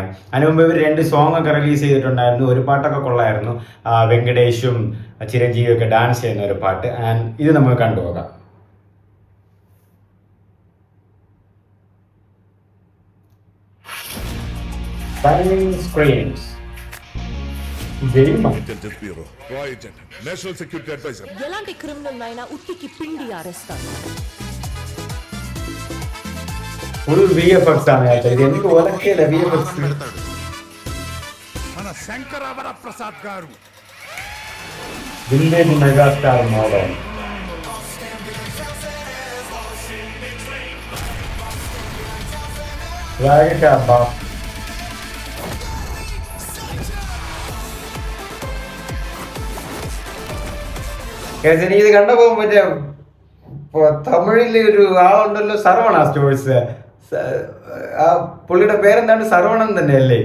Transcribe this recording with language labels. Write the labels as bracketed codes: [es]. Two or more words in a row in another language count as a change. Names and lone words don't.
[ml] അതിന് മുമ്പ് ഇവർ 2 സോങ്ങൊക്കെ റിലീസ് ചെയ്തിട്ടുണ്ടായിരുന്നു. ഒരു പാട്ടൊക്കെ കൊള്ളായിരുന്നു. വെങ്കടേഷും ചിരഞ്ജീവിയൊക്കെ ഡാൻസ് ചെയ്യുന്ന ഒരു പാട്ട്. ആൻഡ് ഇത് നമുക്ക് കണ്ടുപോകാം. സ്ക്രീൻസ് [te] ఎలాంటి క్రిమినల్ అయినా ఉత్తికి పిండి ఆరేస్తారు. [en] full VFX [te] ആണ് ఇది. ఎందుకు ఒలకేల విఎఫ్ఎక్స్ మన శంకర వరప్రసాద్ గారు [en] village megastar model. [te] రైట్ అబ్బా. [ml] എനിക്ക് ഇത് കണ്ടപ്പോ മറ്റേ തമിഴില് ഒരു ആളുണ്ടല്ലോ, സർവണ സ്റ്റോഴ്സ്. ആ പുള്ളിയുടെ പേരെന്താണ്? സർവണൻ തന്നെയല്ലേ?